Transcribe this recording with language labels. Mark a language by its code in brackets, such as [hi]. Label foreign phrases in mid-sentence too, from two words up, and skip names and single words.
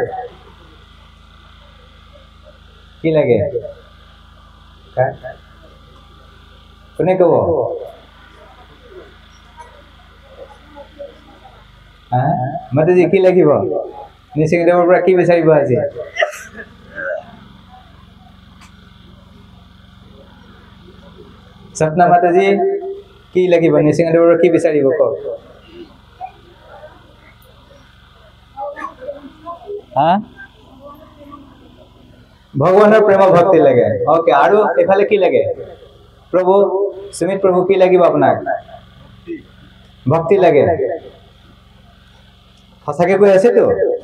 [as] কি লাগে? কোনে কব? মাতাজী কি লাগিব? নৃসিংহদেৱৰ পৰা কি বিচাৰিব আজি? সপনা মাতাজী কি লাগিব? নৃসিংহদেৱৰ কি বিচাৰিব কওক? ভগৱানৰ প্ৰেম ভক্তি লাগে। ওকে, আৰু এফালে কি লাগে? প্ৰভু সুমিত প্ৰভু কি লাগিব আপোনাক? ভক্তি লাগে। সঁচাকে কৈ আছে তো?